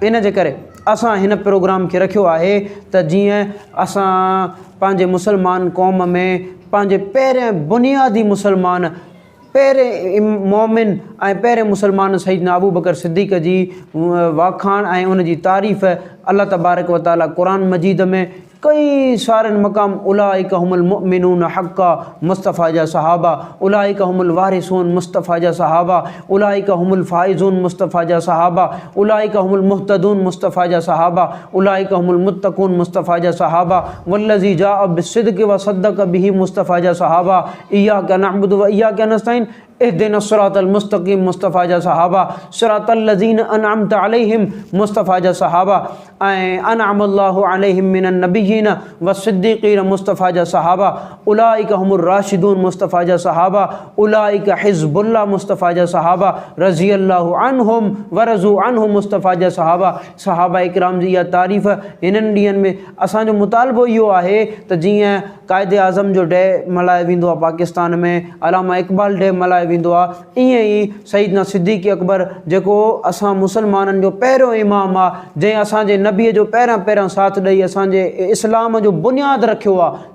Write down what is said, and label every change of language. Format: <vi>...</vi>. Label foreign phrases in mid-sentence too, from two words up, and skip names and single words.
<sd>इन जे करे असां हिन प्रोग्राम खे रखियो आहे त जीअं असां पंहिंजे मुसलमान क़ौम में पंहिंजे पहिरें बुनियादी मुसलमान, पहिरें मोमिन ऐं पहिरें मुसलमान सईदना अबू बकर सिद्दीक़ जी वाखाण ऐं उन जी तारीफ़ अल्लाह</sd> <ar>تبارك وتعالى</ar> <sd>क़ुरान मजीद में कई सारनि मक़ाम</sd> <ar>أولئك هم المؤمنون حقا</ar> <sd>मुस्तफ़ा जा सहाबा,</sd> <ar>أولئك هم الوارثون मुस्तफ़ा जा</ar> <sd>सहाबा,</sd> <ar>أولئك هم الفائزون</ar> <sd>मुस्तफ़ा जा सहाबा,</sd> <ar>أولئك هم المهتدون</ar> <sd>मुस्तफ़ा जा सहाबा,</sd> <ar>أولئك هم المتقون मुस्तफ़ा जा</ar> <sd>सहाबा,</sd> <ar>والذي جاء بالصدق وصدق به</ar> <sd>मुस्तफ़ा जा सहाबा,</sd> <ar>إياك نعبد وإياك نستعين اهدنا الصراط المستقيم</ar> <sd>मुस्तफ़ा जा सहाबा,</sd> <ar>صراط الذين أنعمت عليهم</ar> <sd>मुस्तफ़ा जा सहाबा, ऐं</sd> <ar>أنعم الله عليهم من النبيين والصديقين</ar> <sd>मुस्तफ़ा जा सहाबा,</sd> <ar>أولئك هم الراشدون</ar> <sd>मुस्तफ़ा जा सहाबा,</sd> <ar>أولئك حزب الله</ar> <sd>मुस्तफ़ा जा सहाबा,</sd> <ar>رضي الله عنهم ورضوا عنه</ar> <sd>मुस्तफ़ा जा सहाबा। सहाबा इकराम जी इहा तारीफ़ हिननि ॾींहंनि में असांजो मुतालबो इहो आहे त जीअं क़ाइदे आज़म जो डे मल्हायो वेंदो आहे पाकिस्तान में, अलामा इक़बाल डे मल्हायो वेंदो आहे, ईअं ई सईदना सिद्दीक़ अकबर जेको असां मुसलमाननि जो पहिरियों इमाम आहे, जंहिं असांजे नबीअ जो पहिरियां साथ ॾेई असांजे इस्लाम जो बुनियादु रखियो आहे।</sd>